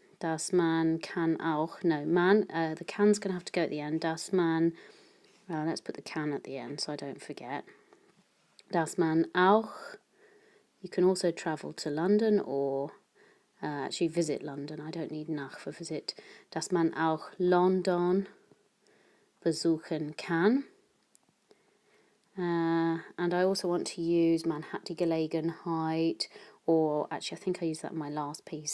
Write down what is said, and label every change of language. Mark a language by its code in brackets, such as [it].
[de] Das man kann auch, [en] no, man, the can's going to have to go at the end. [de] Das man, [en] let's put the can at the end so I don't forget. [de] Das man auch, [en] you can also travel to London or actually visit London. I don't need nach for visit. [de] Dass man auch London besuchen kann. [en] And I also want to use [de] man hat die Gelegenheit, [en] or actually I think I used that in my last piece.